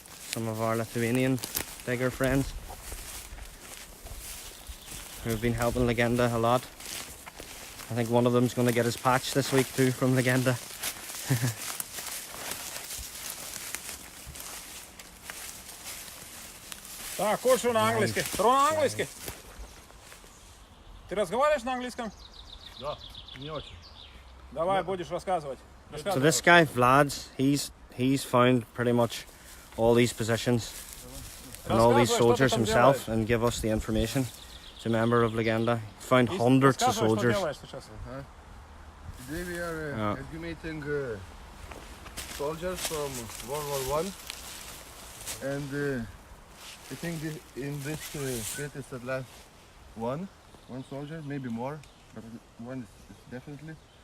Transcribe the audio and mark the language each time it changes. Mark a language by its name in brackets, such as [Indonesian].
[English] Some of our Lithuanian digger friends who have been helping Legenda a lot. I think one of them's going to get his patch this week too from Legenda. [Latvian] Так, kurš runā angliski? Runā angliski? [Russian] Ты разговариваешь на английском? Да, не очень. Давай, будешь рассказывать. [English] So this guy, Vlad's, he's found pretty much all these positions and all these soldiers himself and give us the information. He's a member of Legenda. Found hundreds of soldiers. Today we are Yeah. exhumating soldiers from World War One, and I think in this pit is the last one soldier, maybe more, but one is definitely.